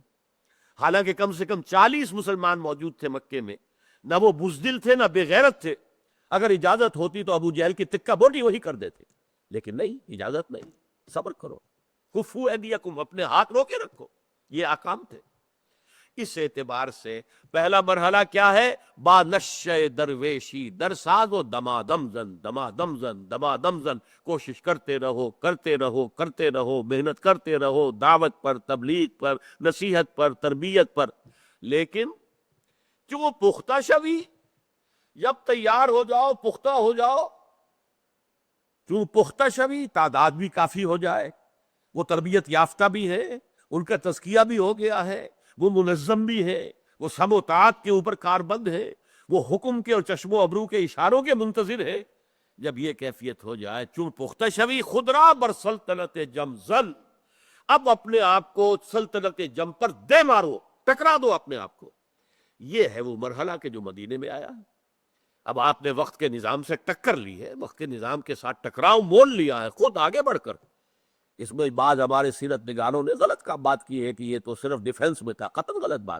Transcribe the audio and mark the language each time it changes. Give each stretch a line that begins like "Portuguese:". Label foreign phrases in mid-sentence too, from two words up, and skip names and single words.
Urdu: حالانکہ کم سے کم 40 مسلمان موجود تھے مکے میں، نہ وہ بزدل تھے نہ بے غیرت تھے، اگر اجازت ہوتی تو ابو جہل کی تکہ بوٹی وہی کر دیتے، لیکن نہیں، اجازت نہیں، صبر کرو،
Arabic: کفو ایدیکم،
Urdu: اپنے ہاتھ رو کے رکھو، یہ احکام تھے۔ اس اعتبار سے پہلا مرحلہ کیا ہے؟
Persian: با نشہ درویشی در ساز و دمادم زن، دمادم زن، دمادم زن،
Urdu: کوشش کرتے رہو کرتے رہو کرتے رہو، محنت کرتے رہو دعوت پر، تبلیغ پر، نصیحت پر، تربیت پر، لیکن
Persian: جو پختہ شوی
Urdu: جب تیار ہو جاؤ، پختہ ہو جاؤ،
Persian: چون پختہ شوی
Urdu: تعداد بھی کافی ہو جائے، وہ تربیت یافتہ بھی ہے، ان کا تزکیہ بھی ہو گیا ہے، وہ منظم بھی ہے، وہ سم و طاعت کے اوپر کاربند ہے، وہ حکم کے اور چشم و ابرو کے اشاروں کے منتظر ہے، جب یہ کیفیت ہو جائے،
Persian: چون پختہ شوی خدرا بر سلطنت جم زل،
Urdu: اب اپنے آپ کو سلطنت جم پر دے مارو، ٹکرا دو اپنے آپ کو. یہ ہے وہ مرحلہ کہ جو مدینے میں آیا. اب آپ نے وقت کے نظام سے ٹکر لی ہے، وقت کے نظام کے ساتھ ٹکراؤ مول لیا ہے خود آگے بڑھ کر. اس میں بعض ہمارے سیرت نگاروں نے غلط کا بات کی ہے کہ یہ تو صرف ڈیفنس میں تھا، قطعاً غلط بات.